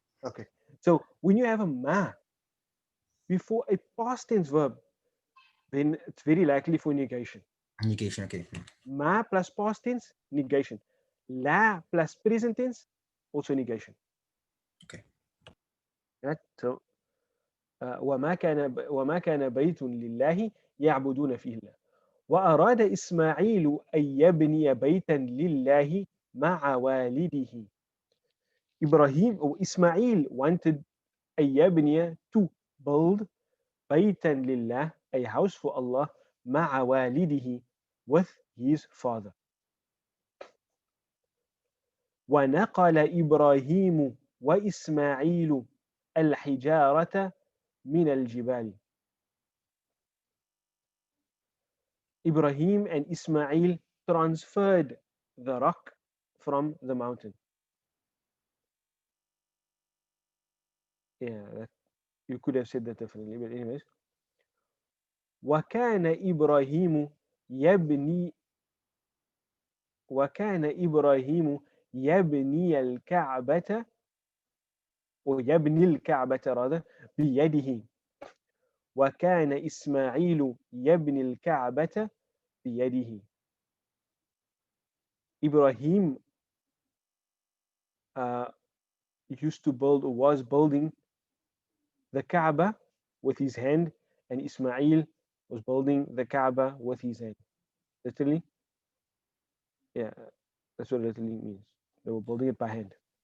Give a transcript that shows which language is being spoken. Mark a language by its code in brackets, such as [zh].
[en] okay. So when you have a ma before a past tense verb, then it's very likely for negation. negation. Okay. Ma plus past tense, negation. La plus present tense, also negation. Okay. Right? [ar] So وما كان بيت لله يعبدون فيه الله وأراد إسماعيل أن يبني بيتا لله مع والده. [en] Ibrahim or Ismail wanted [ar] أن يبني [en] to build [ar] بيتا لله, [en] a house for Allah, [ar] مع والده, [en] with his father. [ar] ونقل إبراهيم وإسماعيل الحجارة من الجبال. [en] Ibrahim and Ismail transferred the rock from the mountain. Yeah, you could have said that differently, but anyways. [ar] وكان إبراهيم يبني وكان إبراهيم يبني الكعبة ويبني الكعبة rather بيده وكان إسماعيل يبني الكعبة بيده. [en] Ibrahim uh, used to build or was building the Kaaba with his hand, and Ismail was building the Kaaba with his hand. Literally, yeah, that's what it literally means. They were building it by hand.